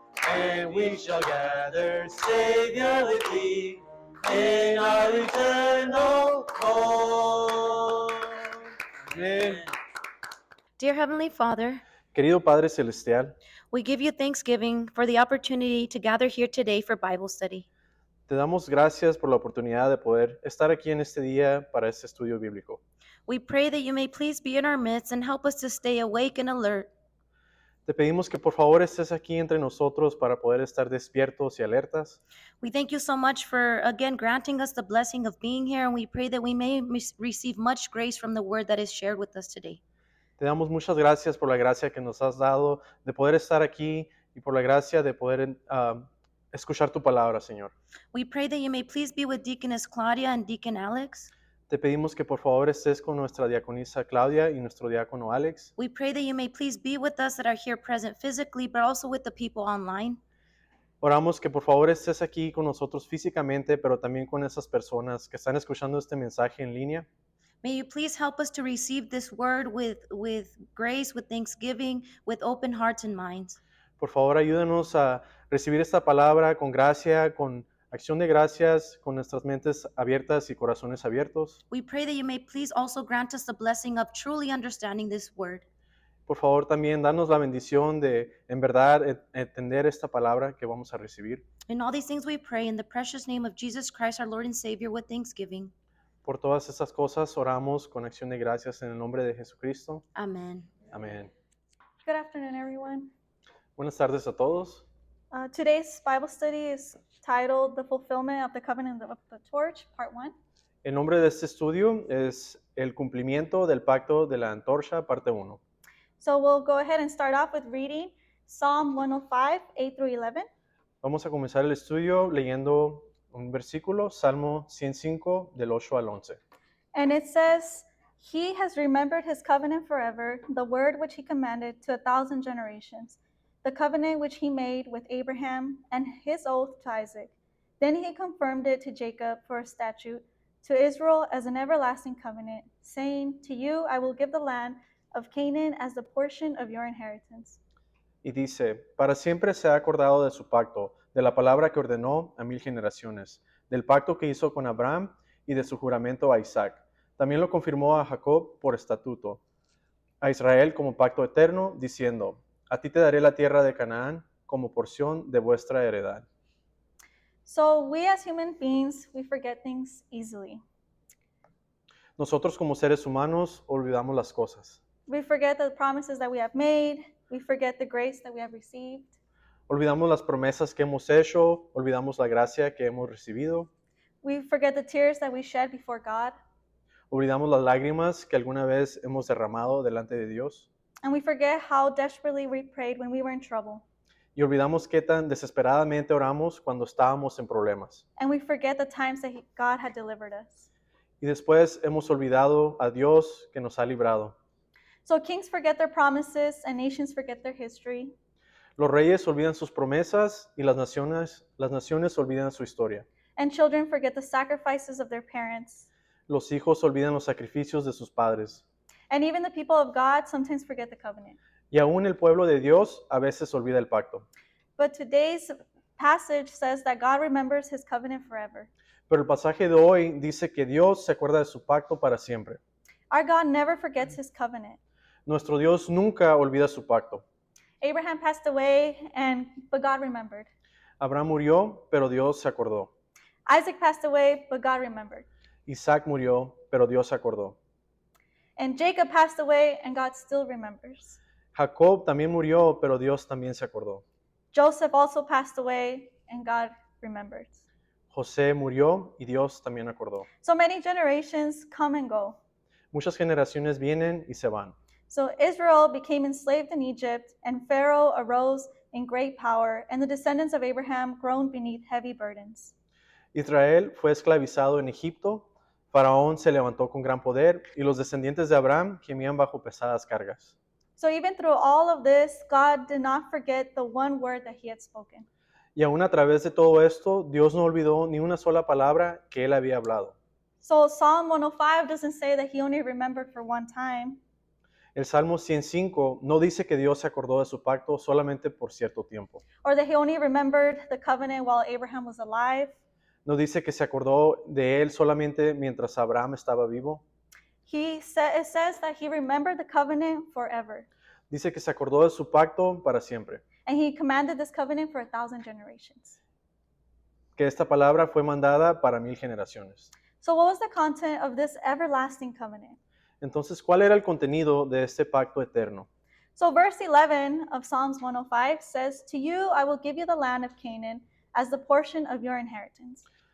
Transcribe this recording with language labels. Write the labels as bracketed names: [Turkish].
[English] And we shall gather, Savior with Thee, in our eternal home. [Spanish] Amén. [English] Dear Heavenly Father, [Spanish] Querido Padre Celestial, [English] we give you thanksgiving for the opportunity to gather here today for Bible study. [Spanish] te damos gracias por la oportunidad de poder estar aquí en este día para este estudio bíblico. [English] We pray that you may please be in our midst and help us to stay awake and alert. [Spanish] Te pedimos que por favor estés aquí entre nosotros para poder estar despiertos y alertas. [English] We thank you so much for again granting us the blessing of being here, and we pray that we may receive much grace from the word that is shared with us today. [Spanish] Te damos muchas gracias por la gracia que nos has dado de poder estar aquí y por la gracia de poder escuchar tu palabra, Señor. [English] We pray that you may please be with Deaconess Claudia and Deacon Alex. [Spanish] Te pedimos que por favor estés con nuestra diaconisa Claudia y nuestro diácono Alex. [English] We pray that you may please be with us that are here present physically, but also with the people online. [Spanish] Oramos que por favor estés aquí con nosotros físicamente, pero también con esas personas que están escuchando este mensaje en línea. [English] May you please help us to receive this word with grace, with thanksgiving, with open hearts and minds. [Spanish] Por favor, ayúdanos a recibir esta palabra con gracia, con acción de gracias, con nuestras mentes abiertas y corazones abiertos. [English] We pray that you may please also grant us the blessing of truly understanding this word. [Spanish] Por favor, también danos la bendición de, en verdad, entender esta palabra que vamos a recibir. [English] In all these things we pray in the precious name of Jesus Christ, our Lord and Savior, with thanksgiving. [Spanish] Por todas estas cosas oramos con acción de gracias en el nombre de Jesucristo. [English] Amen. [Spanish] Amén. [English] Good afternoon, everyone. [Spanish] Buenas tardes a todos. [English] Today's Bible study is titled The Fulfillment of the Covenant of the Torch, Part 1. [Spanish] El nombre de este estudio es El cumplimiento del pacto de la antorcha, parte 1. [English] So we'll go ahead and start off with reading Psalm 105, 8 through 11. [Spanish] Vamos a comenzar el estudio leyendo un versículo, Salmo 105, del 8 al 11. [English] And it says, He has remembered His covenant forever, the word which He commanded to 1,000 generations, the covenant which He made with Abraham and His oath to Isaac. Then He confirmed it to Jacob for a statute, to Israel as an everlasting covenant, saying, To you I will give the land of Canaan as the portion of your inheritance. [Spanish] Y dice, para siempre se ha acordado de su pacto, de la palabra que ordenó a 1000 generaciones, del pacto que hizo con Abraham y de su juramento a Isaac. También lo confirmó a Jacob por estatuto, a Israel como pacto eterno, diciendo, a ti te daré la tierra de Canaán como porción de vuestra heredad. [English] So we as human beings, we forget things easily. [Spanish] Nosotros como seres humanos olvidamos las cosas. [English] We forget the promises that we have made. We forget the grace that we have received. [Spanish] Olvidamos las promesas que hemos hecho, olvidamos la gracia que hemos recibido, [English] We forget the tears that we shed before God. [Spanish] olvidamos las lágrimas que alguna vez hemos derramado delante de Dios [English] And we forget how desperately we prayed when we were in trouble. [Spanish] y olvidamos qué tan desesperadamente oramos cuando estábamos en problemas. [English] And we forget the times that God had delivered us. [Spanish] Y después hemos olvidado a Dios que nos ha librado. [English] So kings forget their promises and nations forget their history. [Spanish] Los reyes olvidan sus promesas y las naciones olvidan su historia. [English] And children forget the sacrifices of their parents. [Spanish] Los hijos olvidan los sacrificios de sus padres. [English] And even the people of God sometimes forget the covenant. [Spanish] Y aún el pueblo de Dios a veces olvida el pacto. [English] But today's passage says that God remembers his covenant forever. [Spanish] Pero el pasaje de hoy dice que Dios se acuerda de su pacto para siempre. [English] Our God never forgets his covenant. [Spanish] Nuestro Dios nunca olvida su pacto. [English] Abraham passed away, but God remembered. [Spanish] Abraham murió, pero Dios se acordó. [English] Isaac passed away, but God remembered. [Spanish] Isaac murió, pero Dios se acordó. [English] And Jacob passed away, and God still remembers. [Spanish] Jacob también murió, pero Dios también se acordó. [English] Joseph also passed away, and God remembered. [Spanish] José murió y Dios también acordó. [English] So many generations come and go. [Spanish] Muchas generaciones vienen y se van. [English] So Israel became enslaved in Egypt, and Pharaoh arose in great power, and the descendants of Abraham groaned beneath heavy burdens. [Spanish] Israel fue esclavizado en Egipto, Faraón se levantó con gran poder y los descendientes de Abraham gemían bajo pesadas cargas. [English] So even through all of this, God did not forget the one word that he had spoken. [Spanish] Y aún a través de todo esto, Dios no olvidó ni una sola palabra que él había hablado. [English] So Psalm 105 doesn't say that he only remembered for one time. [Spanish] El Salmo 105 no dice que Dios se acordó de su pacto solamente por cierto tiempo. [English] Or that he only remembered the covenant while Abraham was alive. [Spanish] No dice que se acordó de él solamente mientras Abraham estaba vivo. [English] It says that he remembered the covenant forever. [Spanish] Dice que se acordó de su pacto para siempre. [English] And he commanded this covenant for 1,000 generations. [Spanish] Que esta palabra fue mandada para 1000 generaciones. [English] So what was the content of this everlasting covenant? [Spanish] Entonces, ¿cuál era el contenido de este pacto eterno? [English] So verse 11 of Psalms 105 says, "To you I will give you the land of Canaan as the portion of your inheritance."